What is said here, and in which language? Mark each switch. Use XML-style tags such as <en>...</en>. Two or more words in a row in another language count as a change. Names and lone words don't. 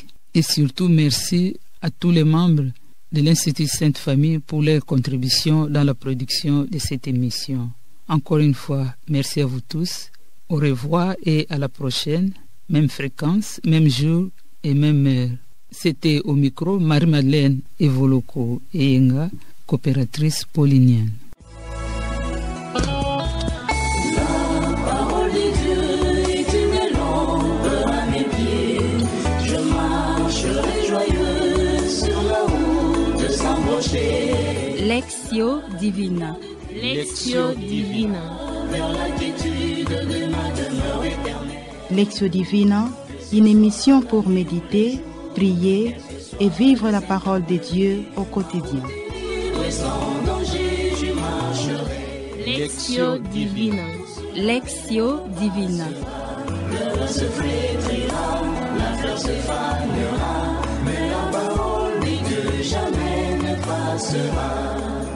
<fr>Et surtout, merci à tous les membres de l'Institut Sainte Famille pour leur contribution dans la production de cette émission. Encore une fois, merci à vous tous. Au revoir et à la prochaine. Même fréquence, même jour et même heure. C'était au micro Marie-Madeleine Evoloko Eyenga, coopératrice paulinienne. Lectio Divina. Lectio Divina. Lectio Divina, une émission pour méditer, prier et vivre la parole de Dieu au quotidien. Lectio Divina. Lectio Divina. Le se flétrira, la fleur se fanera, mais la parole dit que jamais ne passera.</fr>